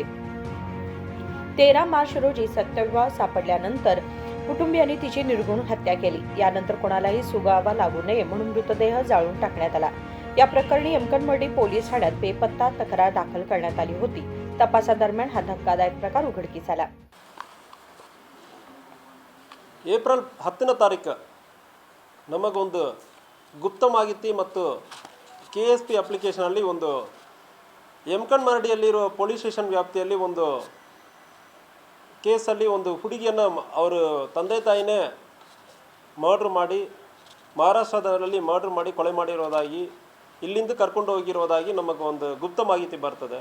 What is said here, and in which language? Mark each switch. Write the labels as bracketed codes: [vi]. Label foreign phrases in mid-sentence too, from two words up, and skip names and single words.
[mr] 13 मार्च रोजी सत्यव्या सापडल्यानंतर कुटुंबियांनी तिची निर्घृण हत्या केली। यानंतर कोणालाही सुगावा लागू नये म्हणून मृतदेह जाळून टाकण्यात आला। या प्रकरणी यमकनमर्डी पोलीस ठाण्यात बेपत्ता तक्रार दाखल करण्यात आली होती। तपासादरम्यान हा धक्कादायक प्रकार उघडकीस आला। [kn] ಏಪ್ರಿಲ್ 10ನೇ ತಾರೀಕು ನಮಗೊಂದು ಗುಪ್ತ ಮಾಹಿತಿ ಮತ್ತು KSP ಅಪ್ಲಿಕೇಶನಲ್ಲಿ ಒಂದು ಯಮಕನಮರಡಿಯಲ್ಲಿರುವ ಪೊಲೀಸ್ ಸ್ಟೇಷನ್ ವ್ಯಾಪ್ತಿಯಲ್ಲಿ ಒಂದು ಕೇಸಲ್ಲಿ ಒಂದು ಹುಡುಗಿಯನ್ನು ಅವರ ತಂದೆ ತಾಯಿನೇ ಮರ್ಡರ್ ಮಾಡಿ ಮಹಾರಾಷ್ಟ್ರದಲ್ಲಿ ಮರ್ಡರ್ ಮಾಡಿ ಕೊಲೆ ಮಾಡಿರೋದಾಗಿ ಇಲ್ಲಿಂದ ಕರ್ಕೊಂಡು ಹೋಗಿರೋದಾಗಿ ನಮಗೆ ಒಂದು ಗುಪ್ತ ಮಾಹಿತಿ ಬರ್ತದೆ।